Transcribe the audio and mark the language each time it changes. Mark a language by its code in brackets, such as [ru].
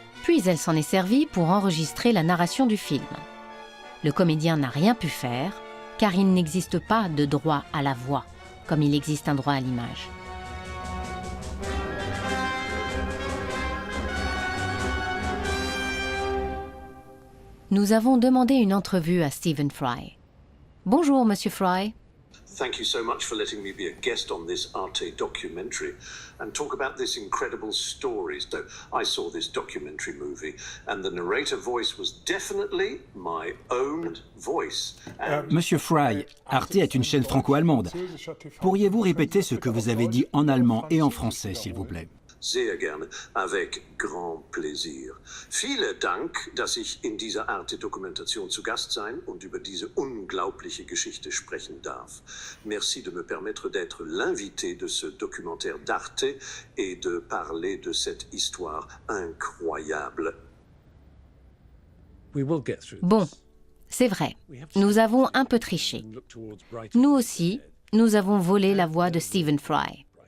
[fr] Puis elle s'en est servie pour enregistrer la narration du film. Le comédien n'a rien pu faire, car il n'existe pas de droit à la voix, comme il existe un droit à l'image. Nous avons demandé une entrevue à Stephen Fry. Bonjour, Monsieur Fry. [en] Thank you so much for letting me be a guest on this Arte documentary and talk about this incredible story. So I saw this documentary movie and the narrator voice was definitely my own voice. [fr] Monsieur Fry, Arte est une chaîne franco-allemande. Pourriez-vous répéter ce que vous avez dit en allemand et en français, s'il vous plaît? [de] Sehr gerne, [fr] avec grand plaisir. [de] Vielen Dank, dass ich in dieser Arte-Dokumentation zu Gast sein und über diese unglaubliche Geschichte sprechen darf. [fr] Merci de me permettre d'être l'invité de ce documentaire d'Arte et de parler de cette histoire incroyable. Bon, c'est vrai, nous avons un peu triché. Nous aussi, nous avons volé la voix de Stephen Fry.